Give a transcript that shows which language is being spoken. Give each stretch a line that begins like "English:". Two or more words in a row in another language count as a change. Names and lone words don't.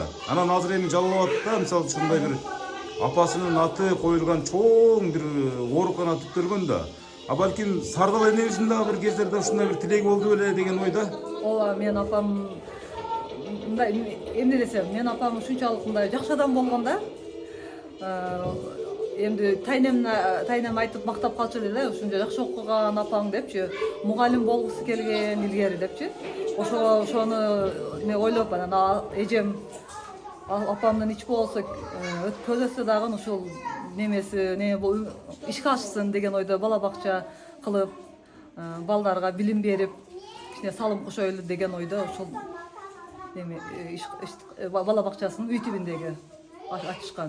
Kyrgyz: Анан азыр эми жалалап да, мисалы ушундай бир апасынын аты коюлган чоң бир оорукана түптөлгөн да. Балким Сардал энебиздин дагы бир кездерде ушундай бир тилеги болду беле деген ойда. Ооба, мен апам мындай эмне десем, мен апам ушунчалык мындай жакшы адам болгон да. Эми тайнем айтып мактап калчу эле, ушунча жакшы окуган апаң депчи, мугалим болгусу келген илгери депчи. Ошону не ойлоп анан эжем апамдын ич болсо көзөсү дагы ушул немеси ишке ашсын деген ойдо бала бакча кылып, балдарга билим берип, кичине салым кошойлу деген ойдо ушул бала бакчасынын үй түбүндөгү ачышкан.